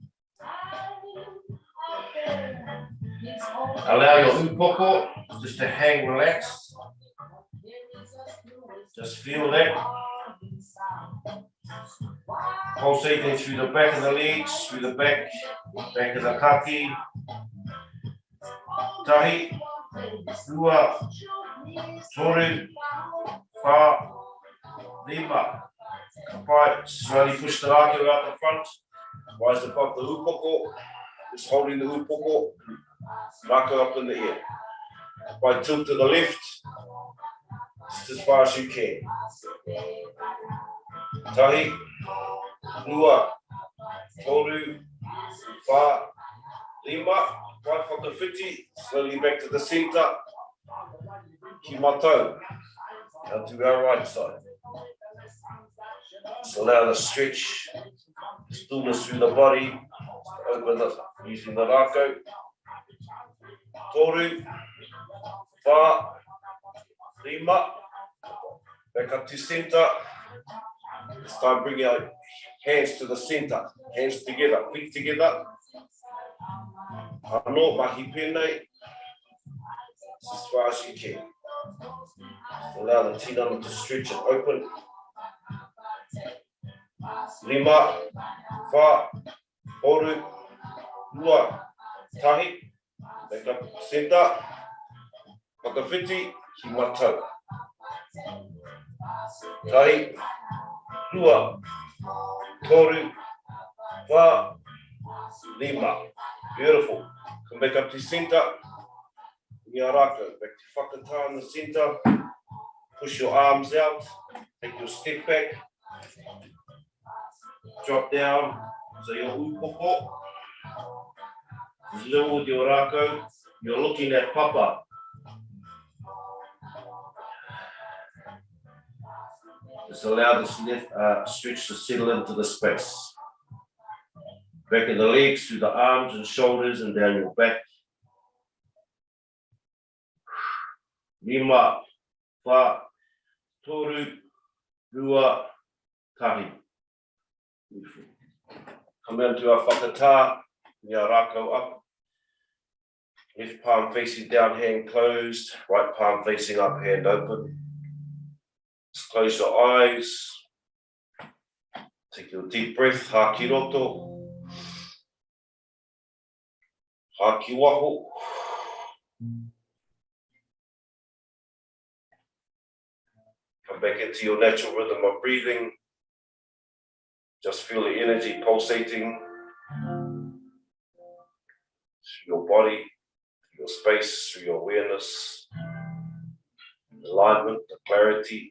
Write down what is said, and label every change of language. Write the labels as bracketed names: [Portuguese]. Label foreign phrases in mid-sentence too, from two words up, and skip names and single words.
[English] Allow your upoko just to hang relaxed. Just feel that. Pulsating through the back of the legs, through the back of the kaki. [Māori] Tahi, rua, toru, wha, rima. [English] Kapai, slowly push the rākau out the front. Rise above the upoko. Just holding the upoko. Rākau up in the air. By tilt to the left, just as far as you can. [Māori] Tahi, rua, toru, wha, rima. [English] Right from the whiti, slowly back to the center. [Māori] Ki mātou. [English] Now to our right side. Just allow the stretch, the stillness through the body. Open up using the rākau. [Māori] Toru, wha, rima. [English] Back up to center. This time bring your hands to the center. Hands together, feet together. [Māori] Ano, mahi pēnei. [English] As far as you can. Allow the tinana to stretch and open. [Māori] Rima, wha, horu, rua, tahi. [English] Back up center. [Māori] whakawhiti, ki matau. Tahi, rua, toru, wha, lima. [English] Beautiful. Come back up to center. [Māori] Mahi Rākau, [English] back to whakatā in the center. Push your arms out. Take your step back. Drop down. So your upoko. Level with your Rākau. You're looking at papa. Just allow this stretch to settle into the space. Back of the legs, through the arms and shoulders and down your back. [Māori] Lima, wha, toru, rua, tahi. [English] Beautiful. Come down to our [Māori] whakatā, Mahi Rākau [English] up. Left palm facing down, hand closed. Right palm facing up, hand open. Just close your eyes. Take your deep breath, [Māori] hā ki roto. Hā ki waho. [English] Come back into your natural rhythm of breathing. Just feel the energy pulsating through your body, through your space, through your awareness, alignment, the clarity.